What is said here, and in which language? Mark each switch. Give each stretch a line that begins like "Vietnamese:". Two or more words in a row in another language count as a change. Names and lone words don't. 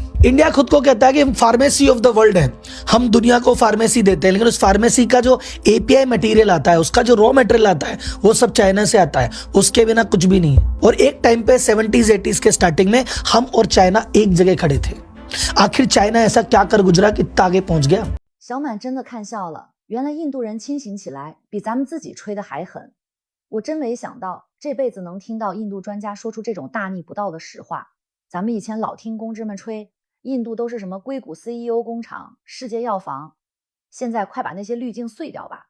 Hindi: इंडिया खुद को कहता है कि हम
English: pharmacy of the world
Hindi: है, हम दुनिया को फार्मेसी देते हैं, लेकिन उस फार्मेसी का जो
English: API material
Hindi: आता है, उसका जो
English: raw material
Hindi: आता है, वो सब चाइना से आता है, उसके बिना कुछ भी नहीं है। और एक टाइम पे 70s 80s के स्टार्टिंग में हम और चाइना एक जगह खड़े थे। आखिर चाइना ऐसा क्या कर गुजरा कि इतना आगे पहुंच गया?
Chinese: 小满真的看笑了，原来印度人清醒起来比咱们自己吹得还狠。我真没想到这辈子能听到印度专家说出这种大逆不道的实话。咱们以前老听公知们吹印度都是什么硅谷 CEO 工厂、世界药房，现在快把那些滤镜碎掉吧。